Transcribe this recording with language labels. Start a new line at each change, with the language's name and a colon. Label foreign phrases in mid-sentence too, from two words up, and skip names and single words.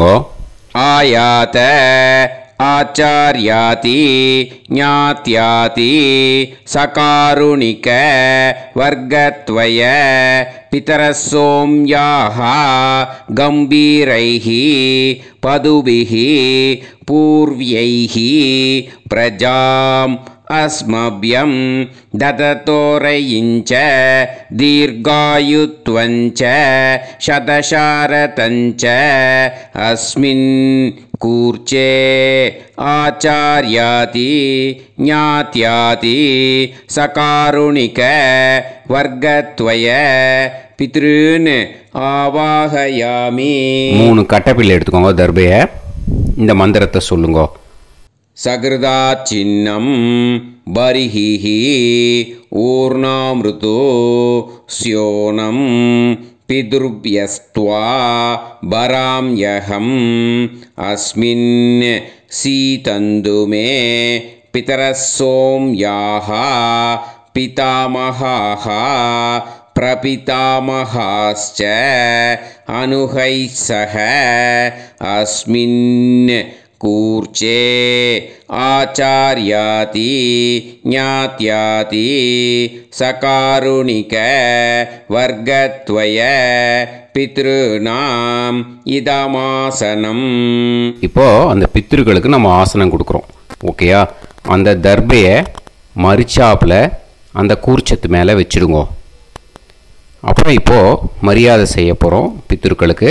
Sanskrit: आयात आचार्यादि ज्ञात्यादि सकारुणिक वर्गद्वय पितरः सोम्याः गम्भीरैः पथिभिः पूर्व्यैः பிரஜாம் अस्मभ्यं ददतोरयिञ्च दीर्घायुत्वञ्च शतशारतञ्च अस्मिन् कूर्चे आचार्याति ज्ञात्याति सकारुणिक वर्गत्वय पितॄन् आवाहयामि.
Tamil: 3 கட்டப்பிள்ளை எடுத்துக்கோங்க. தர்பையை இந்த மந்திரத்தை சொல்லுங்க.
Sanskrit: सकृदाचिन्नं बर्हिः ऊर्णामृतो स्योनं पितृभ्यस्त्वा बराम्यहम् अस्मिन् सीतन्तु मे पितरः सोम्याः पितामहाः प्रपितामहाश्च अनुहैः सह अस्मिन् कूर्चे आचार्याति ज्ञात्याति सकारुणिक वर्गत्वय पितृणाम् इदमासनम्.
Tamil: இப்போ அந்த பித்ருக்களுக்கு நம்ம ஆசனம் கொடுக்குறோம். ஓகேயா? அந்த தர்பையை மரிச்சாப்பில் அந்த கூர்ச்சத்து மேலே வச்சுடுங்க. அப்புறம் இப்போது மரியாதை செய்ய போகிறோம் பித்ருக்களுக்கு.